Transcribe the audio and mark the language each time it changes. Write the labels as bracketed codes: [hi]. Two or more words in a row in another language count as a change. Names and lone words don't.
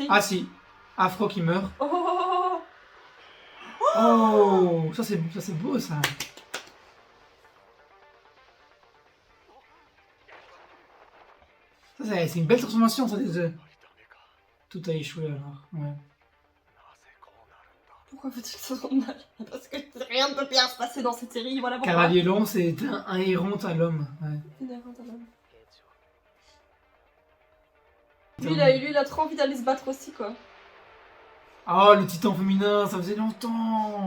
[fr] Ah si, Afro qui meurt. Oh, oh, oh, Oh, ça c'est beau ça. C'est une belle transformation ça des deux. [ja] ダメか [fr] Tout a échoué alors. Ouais. [ja] なぜこうなるんだ [fr] Pourquoi faut-il que ça soit mal? Parce que rien ne peut bien se passer dans cette série, voilà pourquoi. Cavalier Long, c'est un héron à l'homme. Ouais. Lui, il a trop envie d'aller se battre aussi, quoi. Oh, le titan féminin, ça faisait longtemps.